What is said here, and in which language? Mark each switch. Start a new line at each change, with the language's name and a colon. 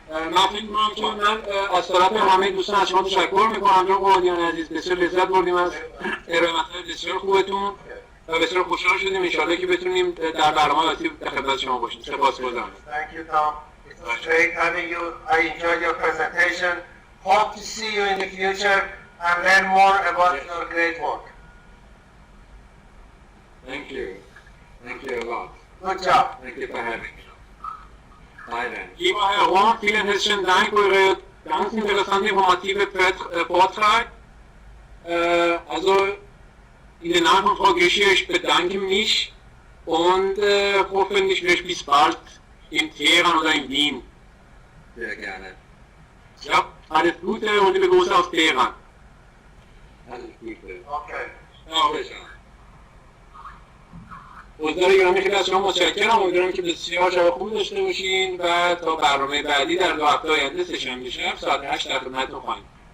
Persian: من فکر می‌کنم که من از طرف همه دوستان از شما تشکر می‌کنم. جناب غبادیان عزیز، بسیار لذت بردیم از ارائه مطالب بسیار خوبتون و بسیار خوشحال شدیم. انشاءالله که بتونیم در برنامه آتی در خدمت شما باشیم. سپاسگزارم.
English: Thank you, Tom. It was great having you. I enjoyed your presentation. Hope to see you in the future and learn more about your great work. Thank you. Thank you a lot. Good job. Thank you for having me.
German: Lieber Herr Rohr, vielen herzlichen Dank für Ihre ganz interessante informative Vortrag. Also in den Namen von Frau Gischier, ich bedanke mich und hoffentlich vielleicht bis bald in Teheran oder in Wien. Sehr gerne. Ja, alles Gute und liebe Grüße aus Teheran. Alles Gute. Okay.
Persian: Ja, حضور گرامی خیلی از شما متشکرم. امیدوارم که بسیار شب خوبی داشته باشین و تا برنامه بعدی در 2 هفته آینده سه‌شنبه شب ساعت 8 در خدمتتون خواهیم.